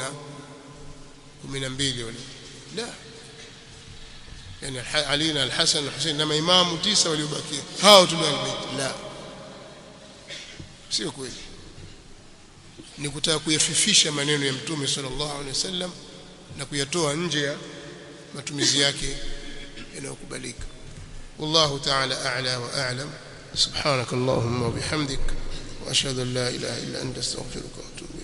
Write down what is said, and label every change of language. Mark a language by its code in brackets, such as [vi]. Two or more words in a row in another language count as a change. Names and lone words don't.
[sw] 12 wale, la, yani Ali na al-Hasan na Hussein na maimamu 9 waliobakia, hao tu ahli bait. La, sio kweli. Ni kutaka kuyafifisha maneno ya mtume [ar] صلى الله عليه وسلم [sw] na kuyatoa nje ya matumizi yake yanayokubalika. [ar] والله تعالى أعلى وأعلم سبحانك اللهم وبحمدك وأشهد أن لا إله إلا أنت أستغفرك وأتوب